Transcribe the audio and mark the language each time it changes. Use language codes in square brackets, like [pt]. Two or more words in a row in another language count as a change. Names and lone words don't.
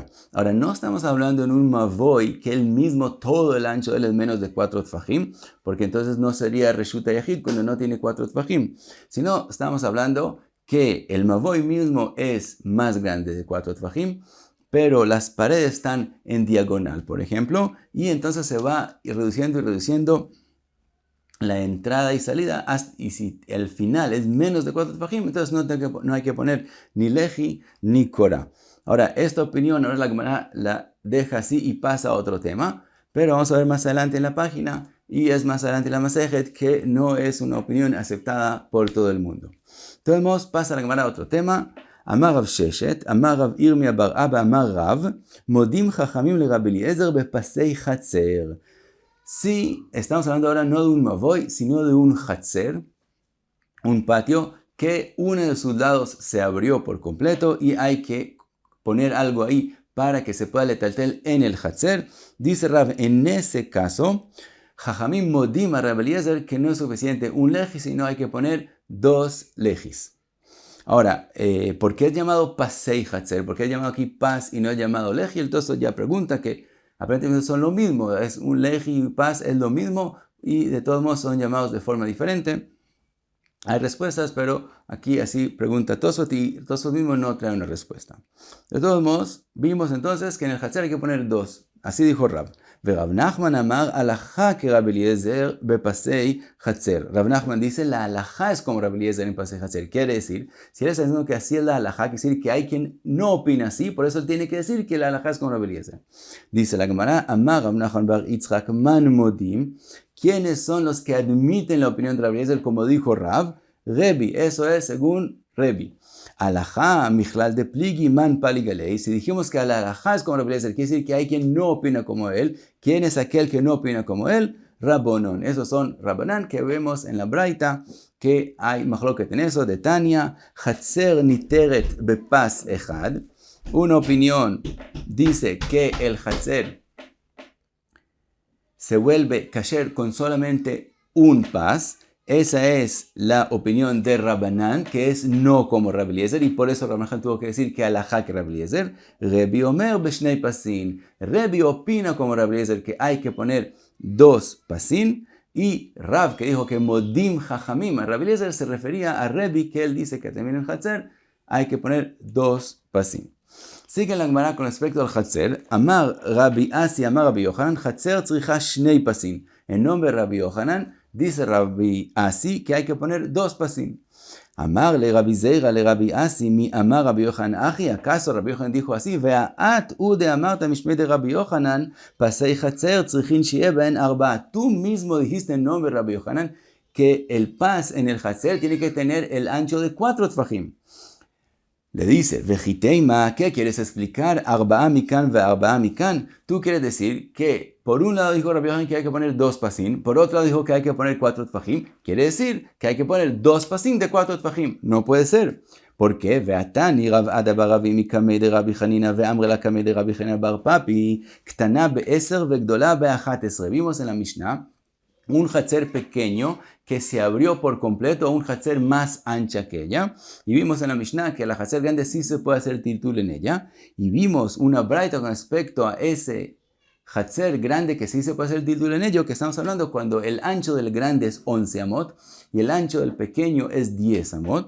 [es] Ahora, no estamos hablando en un mavoi que el mismo, todo el ancho de él es menos de 4 tefajim, porque entonces no sería [he] רשות היחיד [es] cuando no tiene 4 tefajim, sino estamos hablando que el mavoi mismo es más grande de 4 tefajim, pero las paredes están en diagonal, por ejemplo, y entonces se va reduciendo y reduciendo la entrada y salida, y si el final es menos de 4 tefajim, entonces no hay que poner ni leji ni korah. Ahora, esta opinión ahora la Gemara la deja así y pasa a otro tema, pero vamos a ver más adelante en la página, y es más adelante en la Masejet, que no es una opinión aceptada por todo el mundo. Entonces pasa la Gemara a otro tema. [he] אמר רב ששת אמר רב ירמיה בר אבא אמר רב מודים חכמים לרבי אליעזר בפסי חצר. [es] Sí, estamos hablando ahora no de un mavoi, sino de un chatzer, un patio que uno de sus lados se abrió por completo y hay que poner algo ahí para que se pueda letaltel en el chatzer. Dice Rav, en ese caso, [he] חכמים מודים [es] a Rabbi Eliezer que no es suficiente un lejis, sino hay que poner 2 lejis. Ahora, ¿por qué es llamado [he] פסי חצר? [es] ¿Por qué es llamado aquí pas y no es llamado leji? Entonces ya pregunta que aparentemente son lo mismo. Es un leji y pas es lo mismo y de todos modos son llamados de forma diferente. Hay respuestas, pero aquí así pregunta Tosfot y Tosfot mismo no trae una respuesta. De todos modos, vimos entonces que en el chatzer hay que poner 2. Así dijo Rab. [he] רב נחמן אמר הלכה כרבי אליעזר בפסי חצר. [es] Rav Nachman dice la alajá es como Rabbi Eliezer en [he] פסי חצר. [es] Quiere decir, si él está diciendo que así es la alajá, quiere decir que hay quien no opina así, por eso él tiene que decir que la alajá es como Rabbi Eliezer. [arc] Dice la Gemara, אמר רב נחמן בר יצחק מאן מודים. [es] ¿Quiénes son los que admiten la opinión de Rabbi Eliezer como dijo Rav? Rebi, eso es según Rebi. [arc] הלכה מכלל דפליגי מאן פליגי עלה. [es] Si dijimos que la alajá es como Rabbi Eliezer, quiere decir que hay quien no opina como él. ¿Quién es aquel que no opina como él? Rabbonon. Esos son Rabbanan que vemos en la braita, que hay machloket en eso, [arc] דתניא חצר ניתרת בפס אחד. [es] Una opinión dice que el chatzer se vuelve kasher con solamente un pas. Esa es la opinión de Rabbanan, que es no como Rabbi Eliezer, y por eso Rabbanan tuvo que decir que alajá que Rabbi Eliezer. [he] רבי אומר בשני פסין. [es] Rebi opina como Rabbi Eliezer que hay que poner 2 pasin, y Rav que dijo que [he] מודים חכמים. [es] Rabbi Eliezer se refería a Rebi, que él dice que también en chatzer hay que poner 2 pasin. Sigue la Gemara con respecto al chatzer. [he] אמר רבי אסי אמר רבי יוחנן חצר צריכה שני פסין. [es] En nombre de Rabbi Yochanan, dice Rabbi Asi que hay que poner 2 pasim. [arc] אמר ליה רבי זירא לרבי אסי מי אמר רבי יוחנן הכי. [es] ¿Acaso Rabbi Yochanan dijo así? [arc] ואת הוא דאמרת משמיה דרבי יוחנן פסי חצר צריכין שיהו בארבע. [es] Tú mismo dijiste en nombre de Rabbi Yochanan que el pas en el chatzer tiene que tener el ancho de 4 tfajim. Le dice, Vejiteima, ¿qué quieres explicar? [he] ארבעה מכאן וארבעה מכאן. [es] Tú quieres decir que por un lado dijo Rabbi Yochanan que hay que poner 2 pasim, por otro lado dijo que hay que poner 4 tfajim. Quiere decir que hay que poner 2 pasim de 4 tfajim. No puede ser. ¿Por qué? [arc] ותני רב אדא בר אבימי קמיה דרבי חנינא ואמרי לה קמיה דרבי חנינא בר פפי קטנה בעשר וגדולה באחת עשרה. [es] Vimos en la Mishnah un chatzer pequeño que se abrió por completo a un chatzer más ancha que ella. Y vimos en la Mishnah que la chatzer grande sí se puede hacer tiltul en ella. Y vimos una braita con respecto a ese chatzer grande que sí se puede hacer tiltul en ello, que estamos hablando cuando el ancho del grande es 11 amot y el ancho del pequeño es 10 amot.